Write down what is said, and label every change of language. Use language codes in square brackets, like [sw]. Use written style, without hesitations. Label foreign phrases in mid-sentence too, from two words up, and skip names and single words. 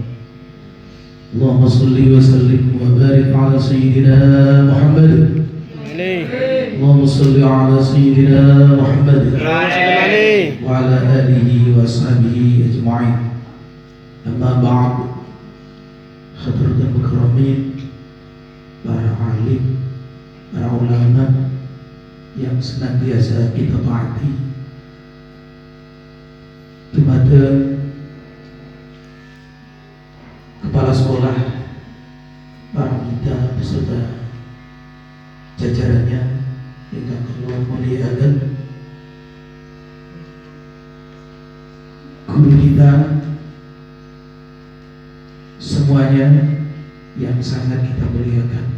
[ar] اللهم صل وسلم وبارك على سيدنا محمد. اللهم صل على سيدنا محمد وعلى آله وصحبه أجمعين. أما بعد. حضرة المكرمين, [id] para alim, para ulama yang senantiasa kita taati, kepada kepala sekolah, para wanita beserta jajarannya yang Allah muliakan, guru kita, semuanya yang sangat kita muliakan.